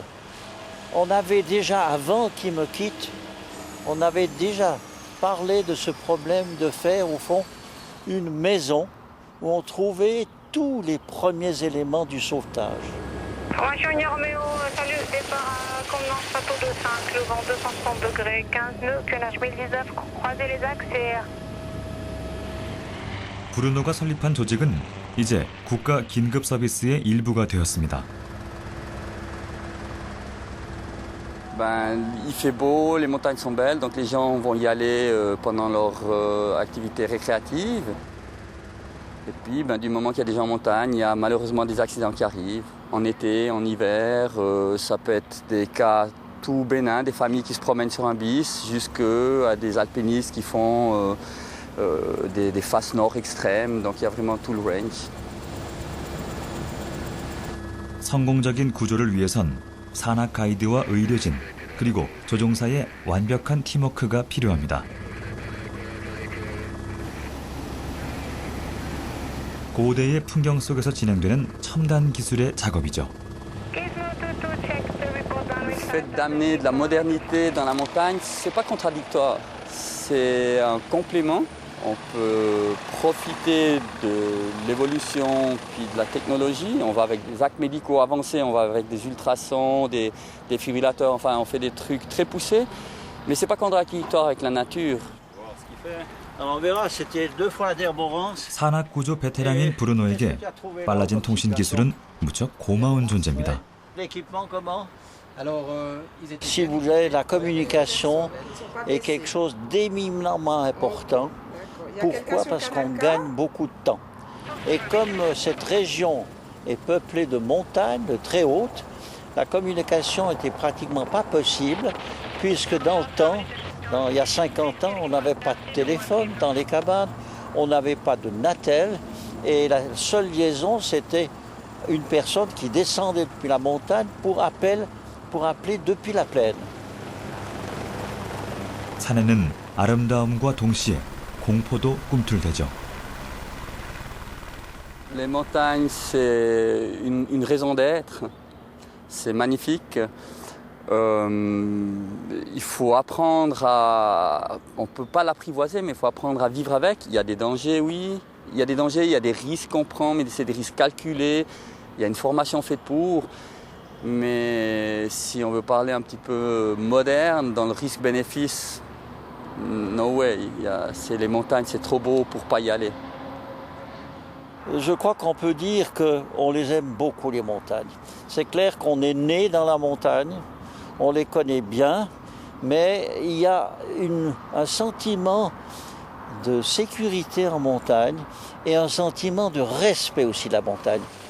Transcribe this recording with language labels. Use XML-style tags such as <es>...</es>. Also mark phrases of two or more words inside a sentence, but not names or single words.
<fr>On avait déjà, avant qu'il me quitte, on avait déjà parlé de ce problème de faire au fond une maison où on trouvait tous les premiers éléments du sauvetage. Formation Roméo, salut, départ à convenance bateau 25, le vent 260 degrés, 15 nœuds, QNH 1019, croisez les axes et...</fr> <ko>브루노가 설립한 조직은 이제 국가 긴급 서비스의 일부가 되었습니다.</ko> <fr>Il fait beau, les montagnes sont belles, donc les gens vont y aller pendant leur activité récréative. Et puis, du moment qu'il y a des gens en montagne, il y a malheureusement des accidents qui arrivent. En été, en hiver, ça peut être des cas tout bénins, des familles qui se promènent sur un bis, jusqu'à des alpinistes qui font des faces nord extrêmes. Donc il y a vraiment tout le range.</fr> <ko>성공적인 구조를 위해선 산악 가이드와 의료진, 그리고 조종사의 완벽한 팀워크가 필요합니다. 고대의 풍경 속에서 진행되는 첨단 기술의 작업이죠.</ko> <fr>Le fait d'amener de la modernité dans la montagne, c'est pas contradictoire, c'est un complément. On peut profiter de l'évolution puis de la technologie. On va avec des actes médicaux avancés, on va avec des ultrasons, des défibrillateurs, enfin on fait des trucs très poussés. Mais c'est pas contradictoire avec la nature. Alors on verra, c'était 2 fois la Derborance.</fr> <ko>산악 구조 베테랑인 브루노에게 빨라진 통신 기술은 무척 고마운 존재입니다.</ko> <fr>L'équipement comment? Si vous voulez, la communication est quelque chose d'éminemment important. Pourquoi? Parce qu'on gagne beaucoup de temps. Et comme cette région est peuplée de montagnes très hautes, la communication n'était pratiquement pas possible, puisque dans le temps, il y a 50 ans, on n'avait pas de téléphone dans les cabanes, on n'avait pas de Natel, et la seule liaison, c'était une personne qui descendait depuis la montagne pour appeler depuis la plaine.</fr> <ko>산에는 아름다움과 동시에 공포도 꿈틀대죠.</ko> <fr>Les montagnes, c'est une raison d'être. C'est magnifique. Il faut apprendre à... On ne peut pas l'apprivoiser, mais il faut apprendre à vivre avec. Il y a des dangers, oui. Il y a des dangers, il y a des risques qu'on prend, mais c'est des risques calculés. Il y a une formation faite pour. Mais si on veut parler un petit peu moderne, dans le risque-bénéfice,</fr> <en>no way.</en> <fr>C'est les montagnes, c'est trop beau pour ne pas y aller. Je crois qu'on peut dire qu'on les aime beaucoup, les montagnes. C'est clair qu'on est né dans la montagne, on les connaît bien, mais il y a un sentiment de sécurité en montagne et un sentiment de respect aussi de la montagne.</fr>